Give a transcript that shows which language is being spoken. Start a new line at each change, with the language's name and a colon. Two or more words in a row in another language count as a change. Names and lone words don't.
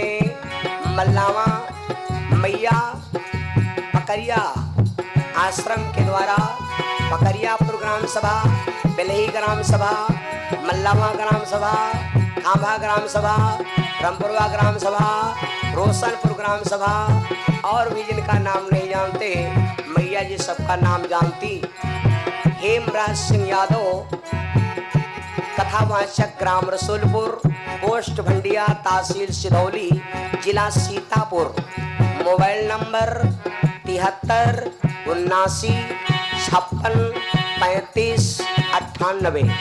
Hindi: मल्लावा मैया पकरिया आश्रम के द्वारा पकरियापुर ग्राम सभा, बेलही ग्राम सभा, मल्लावा ग्राम सभा, खांभा ग्राम सभा, रामपुरवा ग्राम सभा, रोशनपुर ग्राम सभा और भी जिनका नाम नहीं जानते मैया जी सबका नाम जानती। हेमराज सिंह यादव कथावाचक ग्राम रसूलपुर, पोस्ट भंडिया, तहसील सिधौली, जिला सीतापुर, मोबाइल नंबर 73 79 56 35 98।